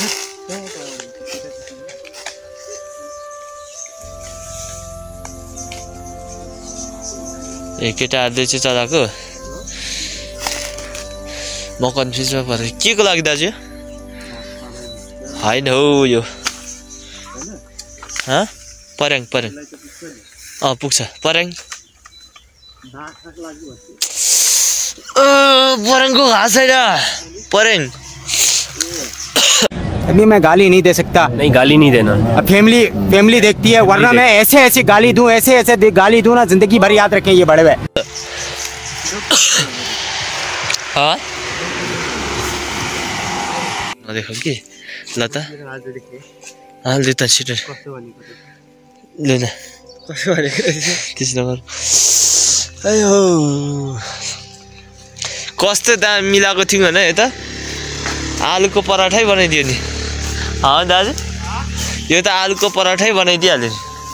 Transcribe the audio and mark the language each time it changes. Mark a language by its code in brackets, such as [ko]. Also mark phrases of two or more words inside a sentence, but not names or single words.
[ne] ए केटाहरूले चाहिँ चलाएको म कन्फ्युजमा परेँ के को लागि दाजु होइन हौ यो पर्याङ पुग्छ पर्याङ पर्याङको घाँस छैन पर्याङ [hi] अभी मैं गाली नहीं दे सकता नहीं गाली नहीं देना अब फैमिली देखती है वरना मैं ऐसे गाली दूं ऐसे गाली दूं ना जिंदगी भर याद रखें ये बड़े हुए देखो कि [ne] लता लु त छिटो लु न त्यसो नगर अयो कस्तो दाम मिलाएको थियौँ होइन यता आलुको पराठै बनाइदियो नि दाजु यो त आलुको पराठै बनाइदिइहाल्यो नि